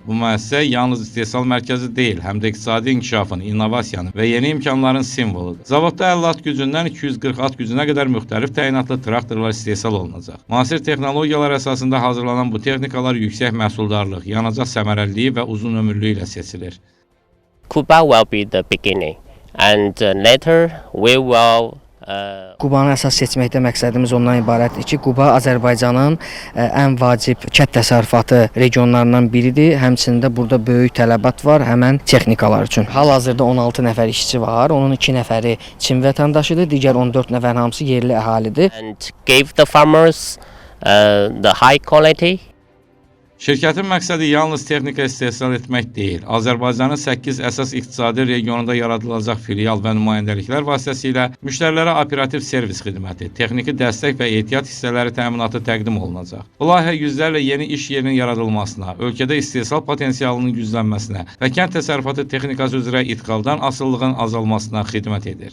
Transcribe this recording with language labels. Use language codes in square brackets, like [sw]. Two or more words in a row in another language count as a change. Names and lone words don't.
[az] Bu müəssisə yalnız istehsal mərkəzi deyil, həm də iqtisadi inkişafın, innovasiyanın və yeni imkanların simvoludur. Zavodda 50 at gücündən 240 at gücünə qədər müxtəlif təyinatlı traktorlar istehsal olunacaq. Müasir texnologiyalar əsasında hazırlanan bu texnikalar yüksək məhsuldarlıq, yanacaq səmərəliliyi və uzun ömürlüyü ilə seçilir. [en] Kuba will be the beginning, and later we will. [az] Qubanı əsas seçməkdə məqsədimiz ondan ibarətdir ki, Quba Azərbaycanın ən vacib kənd təsərrüfatı regionlarından biridir. Həmçində burada böyük tələbat var həmən texnikalar üçün. Hal-hazırda 16 nəfər işçi var. Onun 2 nəfəri Çin vətəndaşıdır, digər 14 nəfər hamısı yerli əhalidir. [en] And give the farmers the high quality. [az] Şirkətin məqsədi yalnız texnika istehsal etmək deyil, Azərbaycanın 8 əsas iqtisadi regionunda yaradılacaq filial və nümayəndəliklər vasitəsilə müştərilərə operativ servis xidməti, texniki dəstək və ehtiyat hissələri təminatı təqdim olunacaq. Bu layihə yüzlərlə yeni iş yerinin yaradılmasına, ölkədə istehsal potensialının güclənməsinə və kənd təsərrüfatı texnikası üzrə idxaldan asılılığın azalmasına xidmət edir.